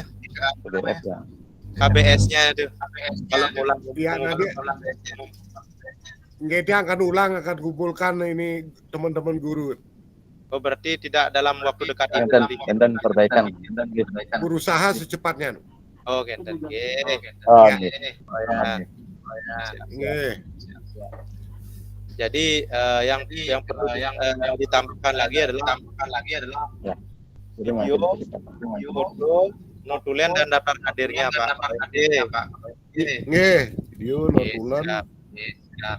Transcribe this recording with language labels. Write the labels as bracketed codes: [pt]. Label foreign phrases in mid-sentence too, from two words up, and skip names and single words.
[id] PDF ya. KBS-nya itu. Kalau ulang Iya, nanti nggak dia akan ulang, akan kumpulkan ini teman-teman guru. Oh berarti tidak dalam waktu dekat ini. Dan perbaikan. Berusaha secepatnya. Oh genten. Oh, Nah, Nggih. jadi yang perlu yang ditambahkan lagi adalah video, foto, notulen dan daftar hadirnya Pak. Nggih, video notulen. Siap.